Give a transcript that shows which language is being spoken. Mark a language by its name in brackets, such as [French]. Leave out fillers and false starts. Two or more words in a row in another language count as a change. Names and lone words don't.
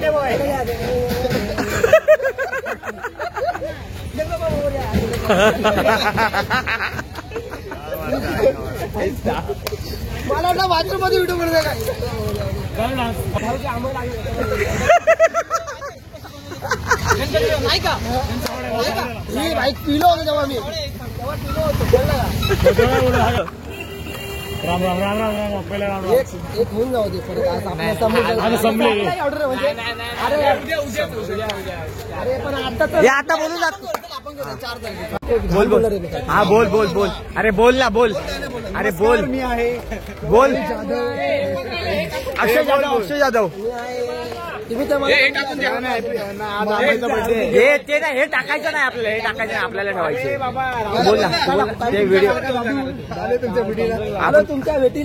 [English] birthday boy [Marathi] मला वाटलं बाथरूम मध्ये व्हिडिओ करते काय नाही का मी बाईक पिलो होतो तेव्हा मी राम राम राम राम राम पहिला राम राम. एक होऊन जाऊ दे परत आज संपले. ऑर्डर म्हणजे अरे पण आता हे आता बोलून जात. आपण 4 तारखेला बोल बोल. हा बोल बोल बोल. अरे बोल ना बोल. अरे बोल. मी आहे बोल. अक्षय जाधव अक्षय जाधव. तुम्ही तर हे ते नाही हे टाकायचं नाही आपल्याला. हे टाकायचं नाही आपल्याला ठेवायचं. बोल ना बोल ना. ते व्हिडिओ आलो तुमच्या भेटीला.